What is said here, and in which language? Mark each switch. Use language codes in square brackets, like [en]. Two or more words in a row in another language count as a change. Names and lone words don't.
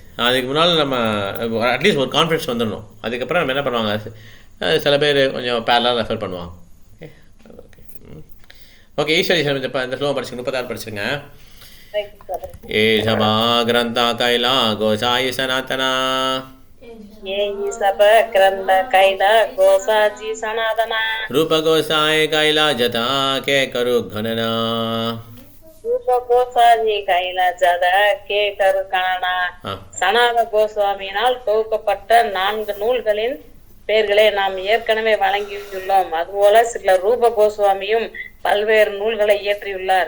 [ta] அதுக்கு முன்னால் நம்ம அட்லீஸ்ட் ஒரு கான்ஃபிடன்ஸ் வந்துடணும். அதுக்கப்புறம் நம்ம என்ன பண்ணுவாங்க, சில பேர் கொஞ்சம் பேரலாக ரெஃபர் பண்ணுவாங்க. [en] okay okay okay [ta] ஈஸ்வரி சார் இந்த ஸ்லோகம் படிச்சுங்க, 36 படிச்சுங்க. [bn] এ সব গ্রন্থ কৈলা গোসাঞি সনাতন রূপ গোসাঞি কৈলা যত কে করু গণনা [ta] சனாத கோஸ்வாமியினால் தொகுக்கப்பட்ட 4 நூல்களின் பெயர்களை நாம் ஏற்கனவே வழங்கியுள்ளோம். அதுபோல சில ரூப கோஸ்வாமியும் பல்வேறு நூல்களை இயற்றியுள்ளார்.